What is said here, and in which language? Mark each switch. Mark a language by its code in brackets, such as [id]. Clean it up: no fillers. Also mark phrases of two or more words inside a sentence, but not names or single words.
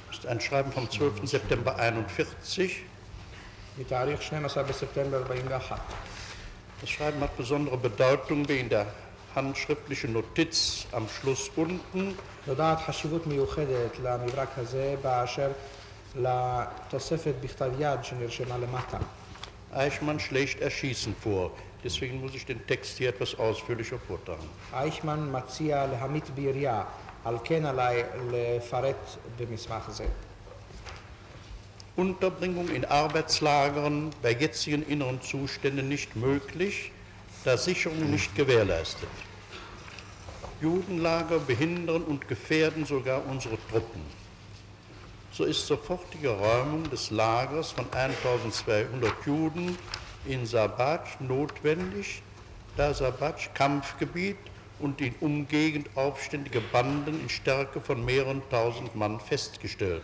[de] ein Schreiben vom 12. September 41. [he] מתאריך 12 בספטמבר 41. [de] Das Schreiben hat besondere Bedeutung wegen der handschriftlichen Notiz am Schluss unten. [he] נודעת חשיבות מיוחדת למברק הזה באשר לתוספת בכתב יד שנרשמה למטה. [de] Eichmann schlägt Erschießen vor. Deswegen muss ich den Text hier etwas ausführlicher vortragen. [he] אייכמן מציע להמית בירייה, על כן עליי לפרט במסמך זה. [de] Unterbringung in Arbeitslagern bei jetzigen inneren Zuständen nicht möglich, da Sicherung nicht gewährleistet. Judenlager behindern und gefährden sogar unsere Truppen. So ist sofortige Räumung des Lagers von 1200 Juden in Sabatsch notwendig, da Sabatsch Kampfgebiet und in Umgegend aufständige Banden in Stärke von mehreren tausend Mann festgestellt.